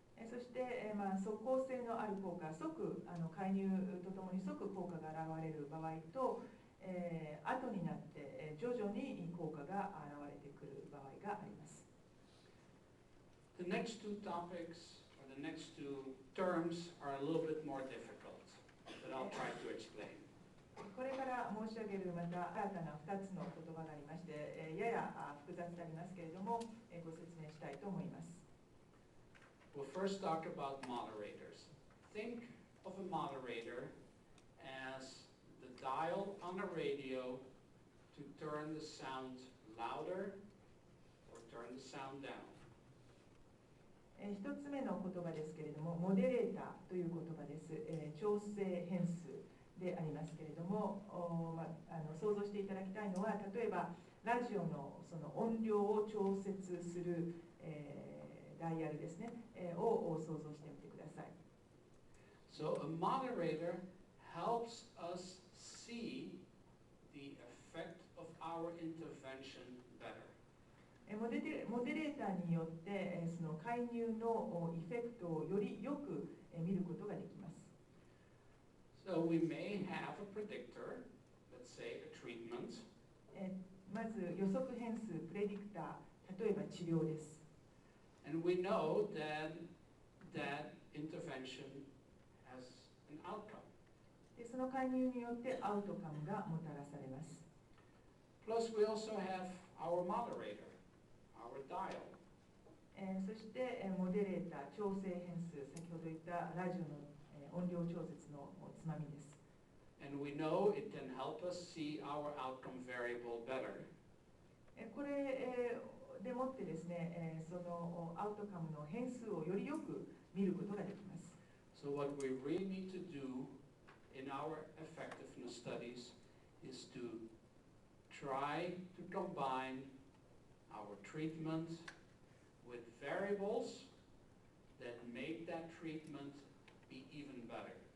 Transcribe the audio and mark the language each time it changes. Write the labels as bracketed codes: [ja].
[ja] そして、即効性のある効果、即介入とともに即効果が現れる場合と、後になって徐々に効果が現れてくる場合があります。 [en] The next two topics, or the next two terms, are a little bit more difficult, but I'll try to explain. [ja] これから申し上げるまた新たな2つの言葉がありまして、やや複雑でありますけれども、ご説明したいと思います。 [en] We'll first talk about moderators. Think of a moderator as the dial on a radio to turn the sound louder or turn the sound down. [ja] 1つ目の言葉ですけれども、モデレーターという言葉です。調整変数でありますけれども、想像していただきたいのは、例えばラジオのその音量を調節する、ダイヤルですね、を想像してみてください。 [en] So a moderator helps us see the effect of our intervention better. [ja] モデレーターによってその介入のエフェクトをよりよく見ることができます。 [en] So we may have a predictor, let's say a treatment. [ja] まず予測変数、プレディクター、例えば治療です。 [en] And we know that that intervention has an outcome. [ja] でその介入によってアウトカムがもたらされます。 [en] Plus, we also have our moderator, our dial. [ja] そして、モデレーター、調整変数、先ほど言ったラジオの、音量調節のつまみです。 [en] And we know it can help us see our outcome variable better. [ja] これ、でもってですね、そのアウトカムの変数をよりよく見ることができます。 [en] So what we really need to do in our effectiveness studies is to try to combine our treatment with variables that make that treatment be even better.